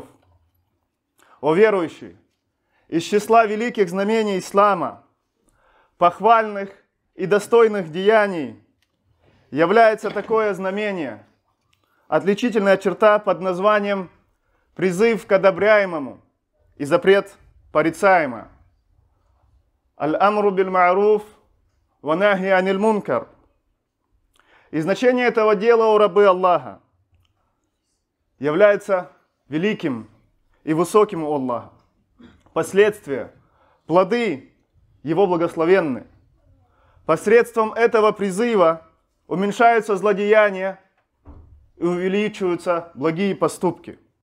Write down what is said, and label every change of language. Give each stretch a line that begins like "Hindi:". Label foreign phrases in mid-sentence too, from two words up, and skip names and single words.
Russian: О верующие, из числа великих знамений ислама, похвальных и достойных деяний, является такое знамение, отличительная черта под названием призыв к одобряемому и запрет порицаемому.
Arabic: الأمر بالمعروف و نهي عن المنكر.
Russian: И значение этого дела, о рабы Аллаха, является великим и высоким у Аллаха. Последствия, плоды Его благословенны. Посредством этого призыва уменьшаются злодеяния и увеличиваются благие поступки.